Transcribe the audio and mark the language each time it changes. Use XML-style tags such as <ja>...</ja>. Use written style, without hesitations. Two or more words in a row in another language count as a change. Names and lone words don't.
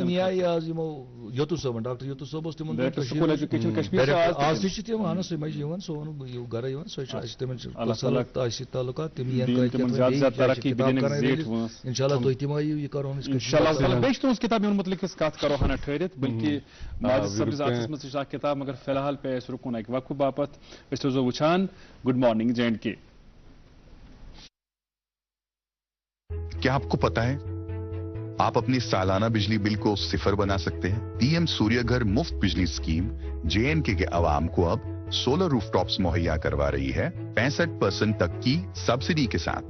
<ks>نیایہِ حظ یِمو یوتو صٲبن ڈاکٹر یوتو صٲب اوس تِمن آز تہِ چھِ تِم اہن سُہ مےٚ چھِ یِوان سُہ ووٚن گرے یِوان سۄ چھِ اَسہِ تِمن چھِ تعلقات تِم انشاءاللہ تُہۍ تہِ مہ یِیِو یہِ کرون بیٚیہِ چھِ تُہنٛز کِتاب یِمن مُتعلِق أسۍ کتھ کرو ہنا ٹھٔہرِتھ بلکہِ ماجد صٲبنِس اتھس منٛز تہِ چھِ اکھ کِتاب مگر فی الحال پیٚیہِ اَسہِ رُکُن اکہِ وقفہٕ باپتھ أسۍ روزو وٕچھان</ks> <en>good morning</en> <ks>JNK.</ks> <ur>کیا آپ کو پتا ہے آپ اپنی سالانہ بجلی بل کو 0 بنا سکتے ہیں؟ PM سوریہ گھر مفت بجلی اسکیم JNK کے عوام کو اب</ur> <en>solar roof tops</en> <ur>مہیا کروا رہی ہے 65% تک کی سبسڈی کے ساتھ.</ur>